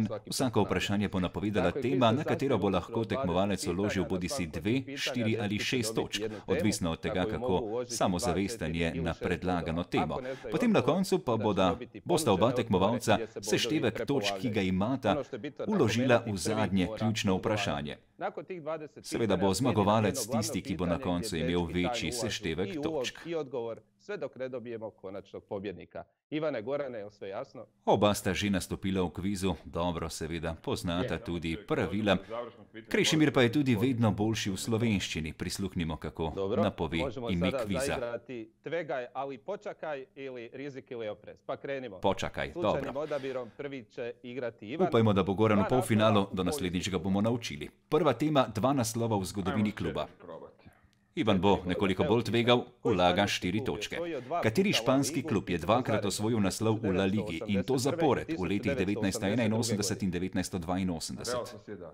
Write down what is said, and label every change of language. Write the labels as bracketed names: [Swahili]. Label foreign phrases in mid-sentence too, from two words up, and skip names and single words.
[Slovenian] Vsako vprašanje bo napovedala tema, na katero bo lahko tekmovalec vložil bodisi 2, 4 ali 6 točk, odvisno od tega, kako samozavesten je na predlagano temo. Potem na koncu pa bosta oba tekmovalca seštevek točk, ki ga imata, vložila v zadnje ključno vprašanje. Seveda bo zmagovalec tisti, ki bo na koncu imel večji seštevek točk. [Croatian] Sve dok ne dobijemo konačnog pobjednika. Ivane, Gorane, je sve jasno? [Slovenian] Oba sta že nastopila v kvizu, dobro seveda, poznata tudi pravila. Krešimir pa je tudi vedno boljši v slovenščini. Prisluhnimo, kako napove ime kviza. [Croatian] Zaigrati Tvegaj, ali počakaj ili rizik ili oprez. Pa krenimo. [Slovenian] Počakaj, dobro. [Croatian] Slučajnim odabirom prvi će igrati Ivan. [Slovenian] Upajmo, da bo Goran v polfinalu, do naslednjič ga bomo naučili. Prva tema, 2 naslova v zgodovini kluba. Ivan bo nekoliko bolj tvegal, vlaga 4 točke. Kateri španski klub je 2-krat osvojil naslov v La Ligi in to zapored v letih 1981 in 1982?